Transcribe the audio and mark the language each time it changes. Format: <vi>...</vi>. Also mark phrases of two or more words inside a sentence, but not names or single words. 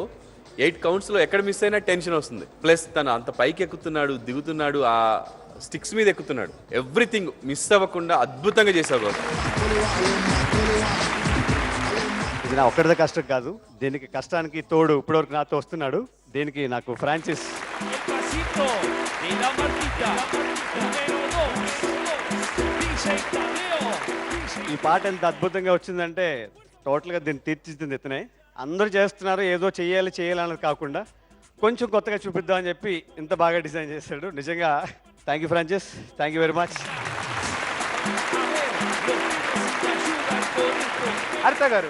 <te>8 కౌంట్స్లో ఎక్కడ మిస్ అయినా టెన్షన్ వస్తుంది. ప్లస్ తను అంత పైకి ఎక్కుతున్నాడు, దిగుతున్నాడు, ఆ స్టిక్స్ మీద ఎక్కుతున్నాడు.</te> <en>everything miss</en> <te>అవ్వకుండా అద్భుతంగా చేసావు గౌతమ్. ఇది నా ఒక్కడిదే కష్టం కాదు, దీనికి కష్టానికి తోడు ఇప్పటివరకు నాతో వస్తున్నాడు. దీనికి నాకు ఫ్రాంచైజ్.</te> <es>El pasito de la Martita. Número 2, DJ Tadeo.</es> <te>ఈ పాట ఎంత అద్భుతంగా వచ్చిందంటే టోటల్గా దీన్ని తీర్చిదిద్దింది ఇతనే. అందరూ చేస్తున్నారు, ఏదో చేయాలి అన్నది కాకుండా కొంచెం కొత్తగా చూపిద్దామని చెప్పి ఇంత బాగా డిజైన్ చేశాడు. నిజంగా</te> <en>thank you</en> <te>ఫ్రాంచైజ్,</te> <en>thank you very much.</en> <te>హరిత గారు.</te>